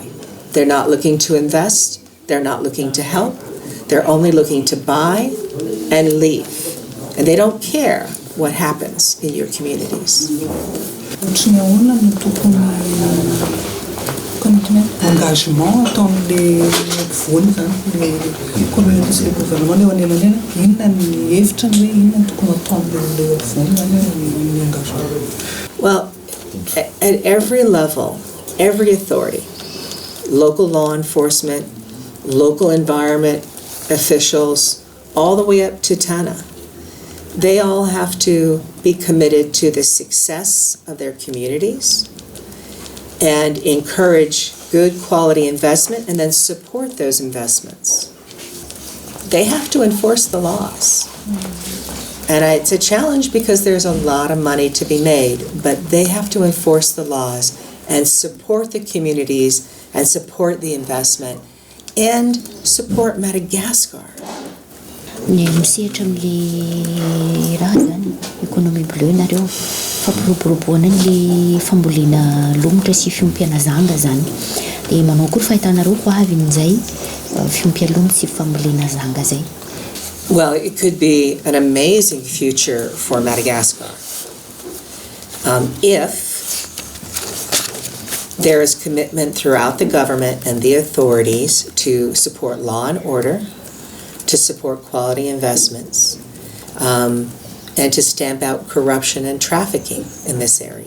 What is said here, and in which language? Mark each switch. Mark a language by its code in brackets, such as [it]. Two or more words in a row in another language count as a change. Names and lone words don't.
[en] They're not looking to invest, they're not looking to help, they're only looking to buy and leave. And they don't care what happens in your communities. [mg] Engagement ataon'le mpivoany zany le communauté sy le gouvernement le anelana inona ny hevitrany hoe inona ny tokony ataon'le mpivoany zany ny engagement? [en] Well, at every level, every authority, local law enforcement, local environment officials, all the way up to Tana, they all have to be committed to the success of their communities and encourage good quality investment and then support those investments. They have to enforce the laws. And it's a challenge because there's a lot of money to be made, but they have to enforce the laws and support the communities and support the investment and support Madagascar. [mg] Ny misehatra amin'le raha zany [fr] économie bleue [mg] nareo fampiroboroboana ny fambolena lomotra sy fiompiana zanga zany. Dia manao koa fahitanareo ho avy amin'izay fiompiana sy fambolena zanga zay. [en] Well, it could be an amazing future for Madagascar if there is commitment throughout the government and the authorities to support law and order, to support quality investments, and to stamp out corruption and trafficking in this area.